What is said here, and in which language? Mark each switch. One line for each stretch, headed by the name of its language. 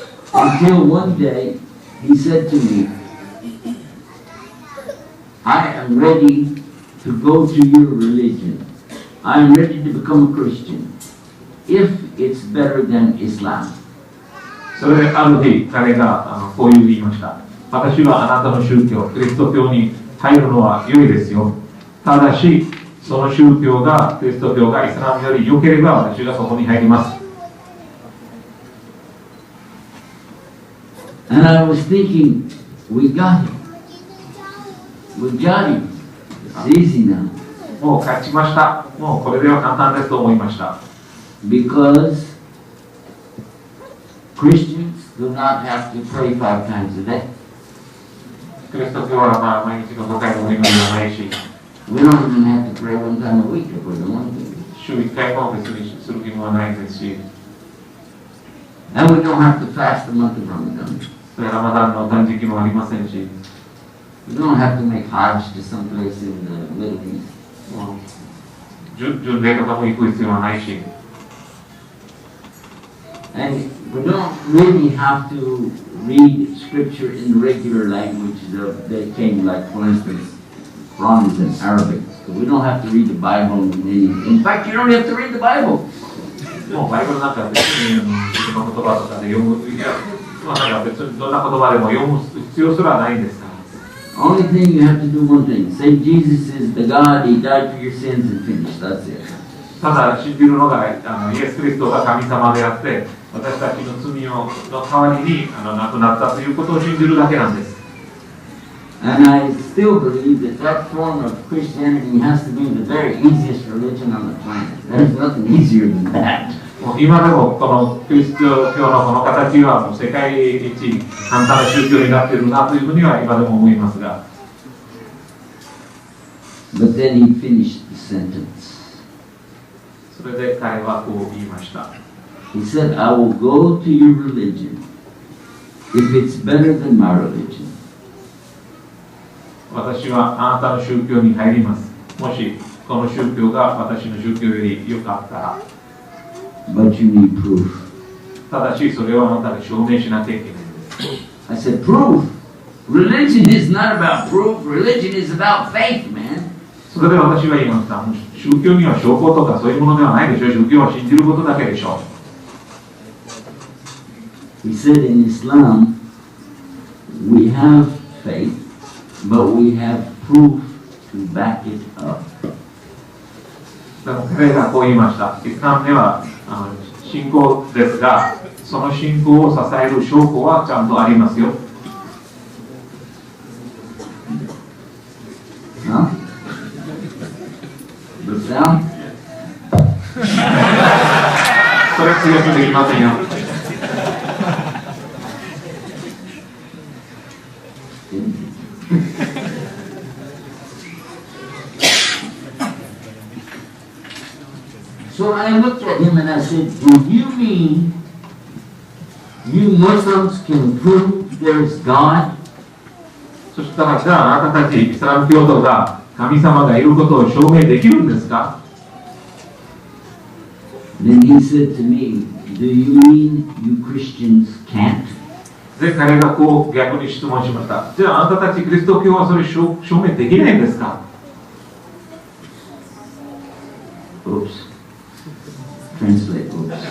English: Until one day he said to me, I am ready to go to your religion. I am ready to become a Christian if it's better than Islam.
Japanese: それである日彼がこう言いました。私はあなたの宗教、キリスト教に入るのは良いですよ。ただし、その宗教が、キリスト教がイスラムより良ければ私がそこに入ります。
English: And I was thinking, we got him. We got him. It's easy now.
Japanese: もう勝ちました。もうこれでは簡単ですと思いました。
English: Because Christians do not have to pray 5 times a day.
Japanese: キリスト教は毎日の5回のお祈りはないし、
English: We don't even have to pray 1 time a week if we don't want to.
Japanese: 週1回も別にする義務はないですし、
English: And we don't have to fast the month of Ramadan.
Japanese: それラマダンの断食もありませんし、
English: We don't have to make Hajj to some place in the Middle East.
Japanese: 巡礼とかも行く必要はないし、
English: And we don't really have to read scripture in regular language that came, like, for instance, Quran is in Arabic. So we don't have to read the Bible in fact, you don't have to read the Bible.
Japanese: もうバイブルなんか別に自分の言葉とかで読む、いや、なんか別にどんな言葉でも読む必要すらないんですから。
English: Only thing you have to do one thing. Say Jesus is the God, He died for your sins and finished. That's it.
Japanese: ただ信じるのがイエス・キリストが神様であって、私たちの罪の代わりに亡くなったということを信じるだけなんです。
English: And I still believe that form of Christianity has to be the very easiest religion on the planet. There's nothing easier than that.
Japanese: 今でもこのキリスト教のこの形はもう世界一簡単な宗教になっているなというふうには今でも思いますが。
English: But then he finished the sentence.
Japanese: それで彼はこう言いました。
English: He said, I will go to your religion if it's better than my religion.
Japanese: 私はあなたの宗教に入ります。もしこの宗教が私の宗教より良かったら。
English: But you need proof.
Japanese: ただしそれをあなたが証明しなきゃいけないんです。
English: I said, proof? Religion is not about proof. Religion is about faith, man.
Japanese: それで私は言いました。宗教には証拠とかそういうものではないでしょう。宗教は信じることだけでしょう。
English: He said in Islam, we have faith, but we have proof to back it up.
Japanese: 彼がこう言いました。イスラムでは信仰ですが、その信仰を支える証拠はちゃんとありますよ。それ強くできませんよ。
English: So I looked at him and I said, do you mean you Muslims can prove there's God?
Japanese: そしたら、じゃああなたたちイスラム教徒が神様がいることを証明できるんですか？
English: Then he said to me, do you mean you Christians can't?
Japanese: で、彼がこう逆に質問しました。じゃああなたたちキリスト教はそれ証明できないんですか？
English: Oops. Translate, oops.